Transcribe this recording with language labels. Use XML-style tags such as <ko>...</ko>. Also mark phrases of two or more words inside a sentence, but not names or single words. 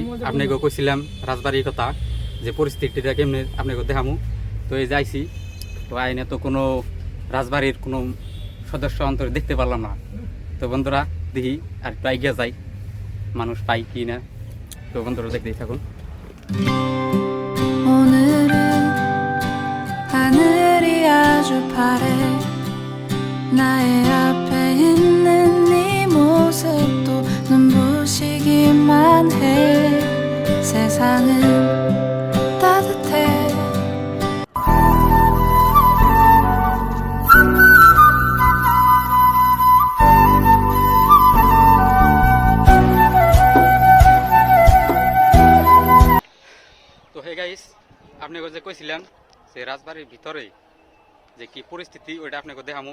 <bn>আপনাকে কইছিলাম রাজবাড়ির কথা, যে পরিস্থিতিটা কেমনে আপনাকে দেখামু। তো এই যাইছি, তো আইনে তো কোনো রাজবাড়ির কোনো সদস্য অন্তরে দেখতে পারলাম না। তো বন্ধুরা দেখি আর একটু এগিয়ে যাই, মানুষ পাই কি না। তো বন্ধুরা দেখতেই থাকুন।</bn> <ko>오늘은 하늘이 아주 파래 나의 앞에 있는 네 모습도 눈부시기만 해 세상은 따뜻해</ko> <bn>তো</bn> <en>hey guys,</en> <bn>আপনাকে যে কইছিলাম যে রাজবাড়ির ভিতরে যে কি পরিস্থিতি, ওইটা আপনাকে দেখামু।</bn>